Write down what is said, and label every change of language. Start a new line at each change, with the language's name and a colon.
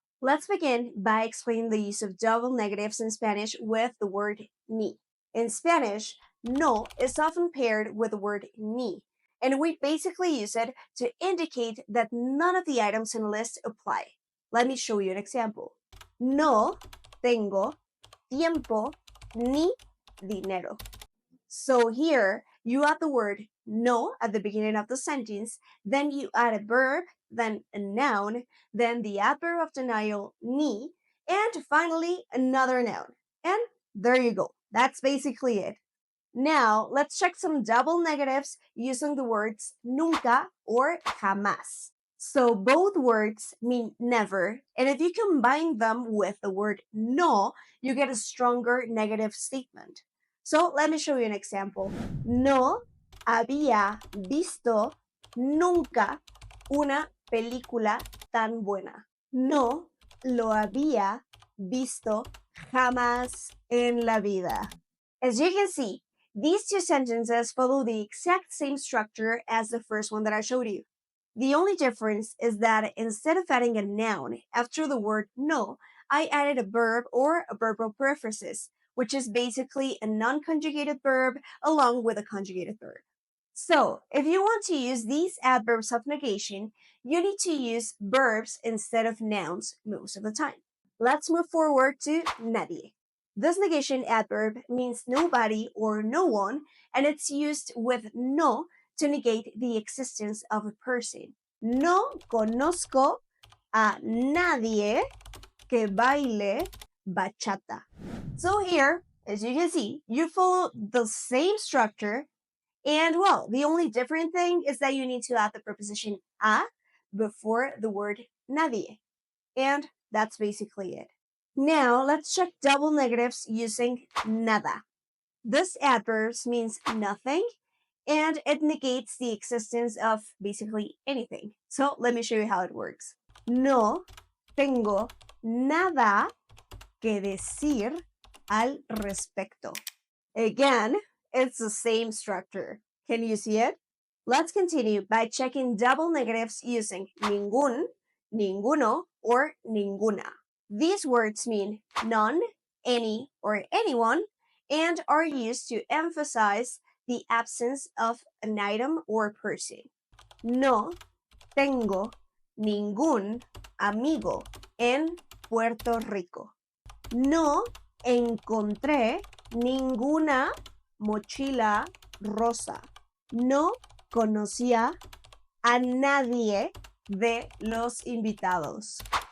English: Let's begin by explaining the use of double negatives in Spanish with the word ni. In Spanish, no is often paired with the word ni, and we basically use it to indicate that none of the items in the list apply. Let me show you an example.
Spanish: No tengo tiempo ni dinero.
English: So here you add the word no at the beginning of the sentence, then you add a verb, then a noun, then the adverb of denial ni, and finally another noun. And there you go. That's basically it. Now let's check some double negatives using the words nunca or jamás. So both words mean never, and if you combine them with the word no, you get a stronger negative statement. So let me show you an example.
Spanish: No había visto nunca una película tan buena. No lo había visto jamás en la vida.
English: As you can see, these two sentences follow the exact same structure as the first one that I showed you. The only difference is that instead of adding a noun after the word no, I added a verb or a verbal periphrasis, which is basically a non-conjugated verb along with a conjugated verb. So, if you want to use these adverbs of negation, you need to use verbs instead of nouns most of the time. Let's move forward to nadie. This negation adverb means nobody or no one, and it's used with no to negate the existence of a person.
Spanish: No conozco a nadie que baile bachata.
English: So here, as you can see, you follow the same structure, and well, the only different thing is that you need to add the preposition a before the word nadie. And that's basically it. Now, let's check double negatives using nada. This adverb means nothing, and it negates the existence of basically anything. So let me show you how it works.
Spanish: No tengo nada que decir al respecto.
English: Again, it's the same structure. Can you see it? Let's continue by checking double negatives using ningún, ninguno, or ninguna. These words mean none, any, or anyone, and are used to emphasize the absence of an item or person.
Spanish: No tengo ningún amigo en Puerto Rico. No encontré ninguna mochila rosa. No conocía a nadie de los invitados.